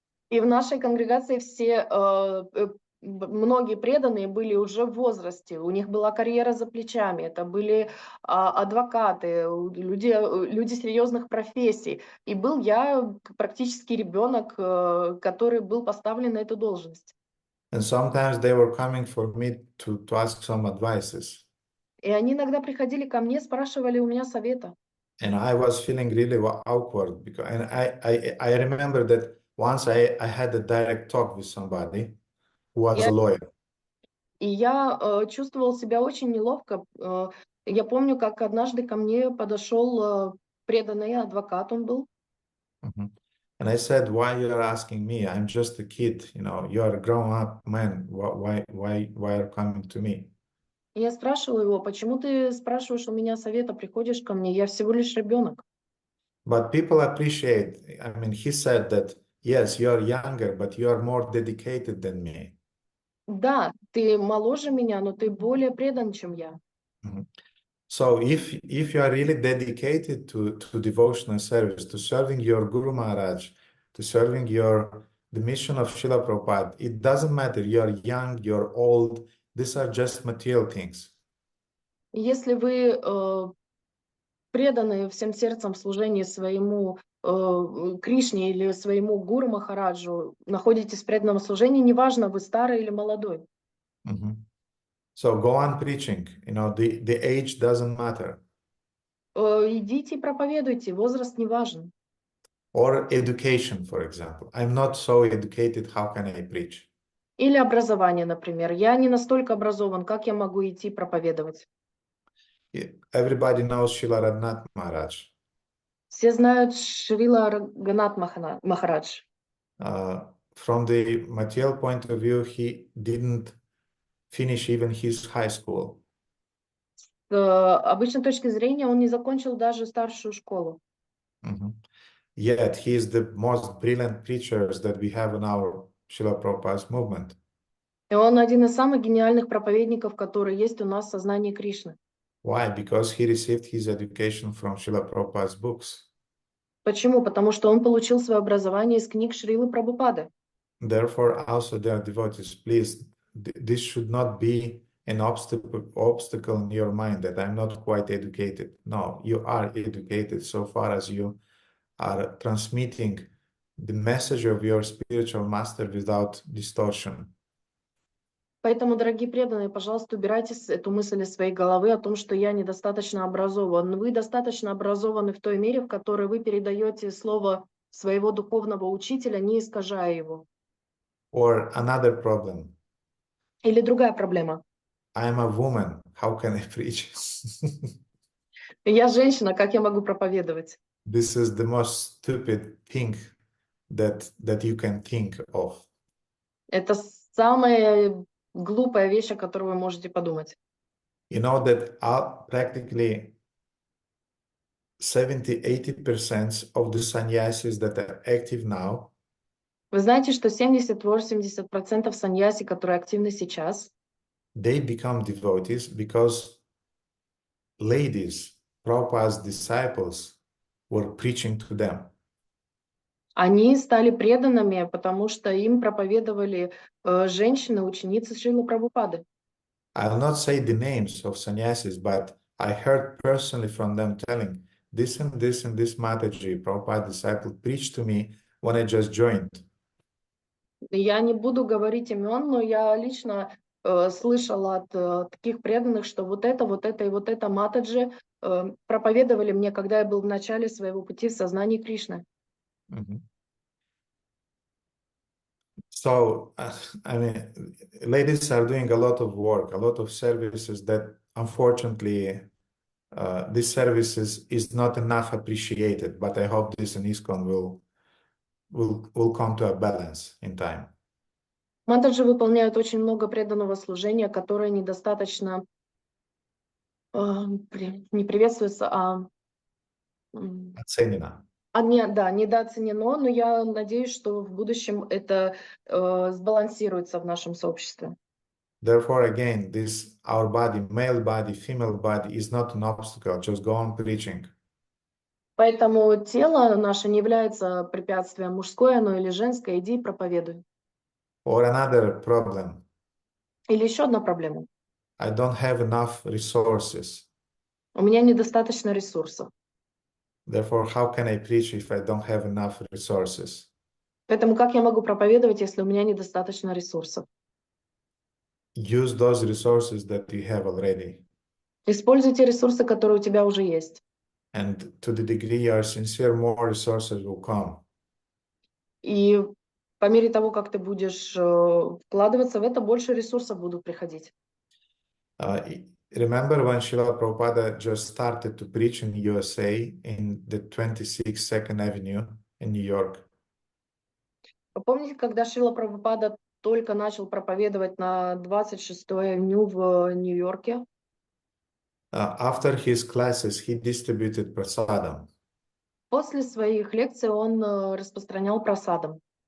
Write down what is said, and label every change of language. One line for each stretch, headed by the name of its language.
Russian: И в нашей конгрегации все, многие преданные были уже в возрасте, у них была карьера за плечами, это были адвокаты, люди серьезных профессий. И был я практически ребенок, который был поставлен на эту должность.
English: And sometimes they were coming for me to ask some advices.
Russian: И они иногда приходили ко мне, спрашивали у меня совета.
English: And I was feeling really awkward because, and I remember that once I had a direct talk with somebody who was a lawyer.
Russian: И я чувствовал себя очень неловко. Я помню, как однажды ко мне подошел преданный адвокат, он был.
English: And I said, why you are asking me? I'm just a kid, you know, you are a grown-up man. Why are you coming to me?
Russian: И я спрашивала его, почему ты спрашиваешь у меня совета, приходишь ко мне, я всего лишь ребенок.
English: But people appreciate, I mean, he said that, yes, you are younger, but you are more dedicated than me.
Russian: Да, ты моложе меня, но ты более предан, чем я.
English: So if you are really dedicated to devotional service, to serving your Guru Maharaj, to serving the mission of Srila Prabhupada, it doesn't matter, you're young, you're old, these are just material things.
Russian: Если вы преданы всем сердцем в служении своему Кришне или своему Гуру Махараджу, находитесь в преданном служении, неважно, вы старый или молодой.
English: So go on preaching. The age doesn't matter.
Russian: Идите и проповедуйте, возраст не важен.
English: Or education, for example. I'm not so educated, how can I preach?
Russian: Или образование, например. Я не настолько образован, как я могу идти проповедовать?
English: Everybody knows Srila Raghunath Maharaj.
Russian: Все знают Шрила Рагхунат Махарадж.
English: From the material point of view, he didn't finish even his high school.
Russian: С обычной точки зрения он не закончил даже старшую школу.
English: Yet he is the most brilliant preacher that we have in our Srila Prabhupada's movement.
Russian: И он один из самых гениальных проповедников, которые есть у нас в сознании Кришны.
English: Why? Because he received his education from Srila Prabhupada's books.
Russian: Почему? Потому что он получил свое образование из книг Шрилы Прабхупады.
English: Therefore, also dear devotees, please, this should not be an obstacle in your mind that I'm not quite educated. No, you are educated so far as you are transmitting the message of your spiritual master without distortion.
Russian: Поэтому, дорогие преданные, пожалуйста, убирайте эту мысль из своей головы о том, что я недостаточно образован. Вы достаточно образованы в той мере, в которой вы передаете слово своего духовного учителя, не искажая его.
English: Or another problem.
Russian: Или другая проблема.
English: I'm a woman. How can I preach?
Russian: Я женщина, как я могу проповедовать?
English: This is the most stupid thing that you can think of.
Russian: Это самая глупая вещь, о которой вы можете подумать.
English: You know that practically 70-80% of the sannyasis that are active now.
Russian: Вы знаете, что 70-80% саньяси, которые активны сейчас,
English: they become devotees because ladies, Prabhupada's disciples, were preaching to them.
Russian: Они стали преданными, потому что им проповедовали женщины, ученицы Шрилы Прабхупады.
English: I'll not say the names of sannyasis, but I heard personally from them telling, this and this and this Mataji, Prabhupada disciple, preached to me when I just joined.
Russian: Я не буду говорить имен, но я лично слышала от таких преданных, что вот это и вот это Матаджи проповедовали мне, когда я был в начале своего пути в сознании Кришны.
English: So, I mean, ladies are doing a lot of work, a lot of services that unfortunately, this services is not enough appreciated, but I hope this in ISKCON will come to a balance in time.
Russian: Матаджи выполняют очень много преданного служения, которое недостаточно не приветствуется, Оценено. Недооценено, но я надеюсь, что в будущем это сбалансируется в нашем сообществе.
English: Therefore, again, our body, male body, female body, is not an obstacle. Just go on preaching.
Russian: Поэтому тело наше не является препятствием, мужское оно или женское, иди и проповедуй.
English: Or another problem.
Russian: Или еще одна проблема.
English: I don't have enough resources.
Russian: У меня недостаточно ресурсов.
English: Therefore, how can I preach if I don't have enough resources?
Russian: Поэтому как я могу проповедовать, если у меня недостаточно ресурсов?
English: Use those resources that you have already.
Russian: Используйте ресурсы, которые у тебя уже есть.
English: And to the degree you are sincere, more resources will come.
Russian: И по мере того, как ты будешь вкладываться в это, больше ресурсов будут приходить.
English: Remember when Srila Prabhupada just started to preach in USA in the 26th Second Avenue in New York?
Russian: Помните, когда Шрила Прабхупада только начал проповедовать на 26-й авеню в Нью-Йорке?
English: After his classes, he distributed prasadam.
Russian: После своих лекций он распространял прасадам.